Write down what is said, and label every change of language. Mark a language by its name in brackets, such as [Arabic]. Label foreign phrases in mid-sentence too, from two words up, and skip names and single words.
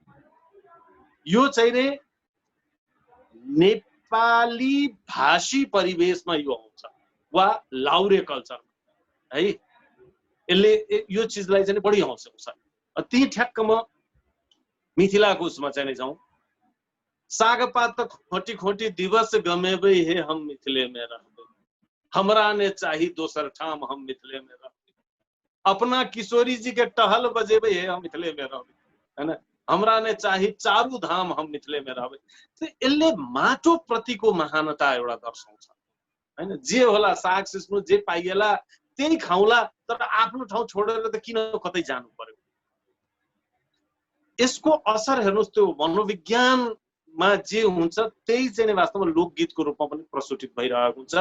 [Nepali] यो चाहिँ नै नेपाली भाषी परिवेशमा यो आउँछ वा लाउरे कल्चर है, यसले यो चिजलाई चाहिँ बढी आउँछ। त्यही ठ्याक्क म मिथिलाको उसमा चाहिँ जाउँ। [Maithili] सागपात त खोटी खोटी दिवस गमेबै हे हम मिथिले में रहबे, हमरा ने चाही दोसर ठाम हम मिथिले में रहबे, अपना किशोरी जी के टहल बजेबै हे हम मिथिले में रहबे, हैन, हमरा ने चाही चारू धाम हम मिथिले में रहबे। [Nepali] यसले माटो प्रतिको महानता एउटा दर्शाउँछ हैन। जे होला साग सिस्नु जे पाइएला त्यही खाउला, तर आफ्नो ठाउँ छोडेर त किन कतै जानु पर्यो। यसको असर हेर्नुहोस्, त्यो मनोविज्ञानमा जे हुन्छ त्यही चाहिँ वास्तवमा लोकगीतको रूपमा पनि प्रस्फुटित भइरहेको हुन्छ।